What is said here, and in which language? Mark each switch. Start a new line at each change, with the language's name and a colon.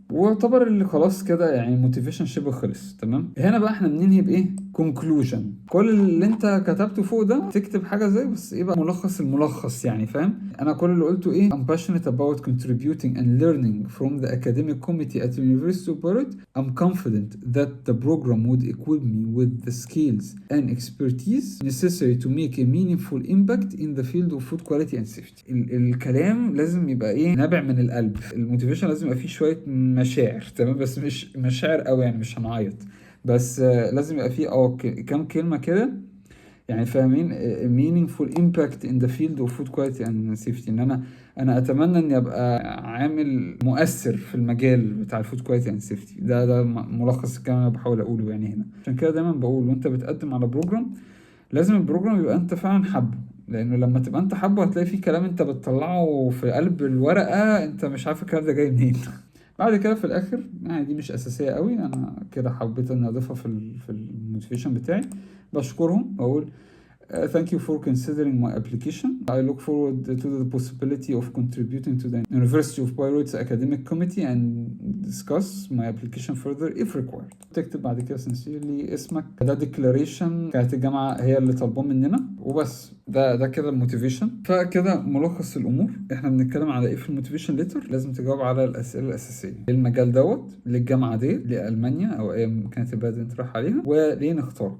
Arabic: واعتبر اللي خلاص كده يعني الموتيفيشن شبه خلص. تمام، هنا بقى احنا بننهي بايه؟ كونكلوجن. كل اللي انت كتبته فوق ده تكتب حاجة زي بس ايه بقى ملخص الملخص يعني، فاهم؟ انا كل اللي قلته ايه؟
English: I'm passionate about contributing and learning from the academic committee at the University of Beirut. I'm confident that the program would equip me with the skills and expertise necessary to make a meaningful impact in the field of food quality and safety.
Arabic: الكلام لازم يبقى ايه؟ نابع من القلب. الموتيفيشن لازم يبقى فيه شوية مشاعر، تمام؟ بس مش مشاعر قوي يعني، مش هنعيط، بس لازم يبقى فيه كام كلمة كده يعني، فاهمين؟
English: meaningful impact in the field of food quality and safety.
Arabic: ان انا اتمنى اني ابقى عامل مؤثر في المجال بتاع الفود كواليتي اند سيفتي. ده ملخص الكلام اللي بحاول اقوله يعني هنا. عشان كده دايما بقول وانت بتقدم على بروجرام لازم البروجرام يبقى انت فعلا حابه، لانه لما تبقى انت حابه هتلاقي فيه كلام انت بتطلعه في قلب الورقة انت مش عارف الكلام ده جاي منين. بعد كده في الاخر يعني دي مش اساسيه قوي، انا كده حبيت ان اضيفها في الموتيفيشن بتاعي. بشكرهم واقول
English: thank you for considering my application. I look forward to the possibility of contributing to the University of Beirut's academic committee and discuss my application further if required.
Arabic: تكتب بعد كده sincerely اسمك، ده declaration كانت الجامعة هي اللي طالباه مننا وبس. ده كده الموتيفيشن. فكده ملخص الامور. احنا بنتكلم على ايه في الموتيفيشن ليتر؟ لازم تجاوب على الاسئله الاساسيه. المجال دوت للجامعه دي لالمانيا او اي كانت البلد اللي انت رايح عليها، وليه نختار.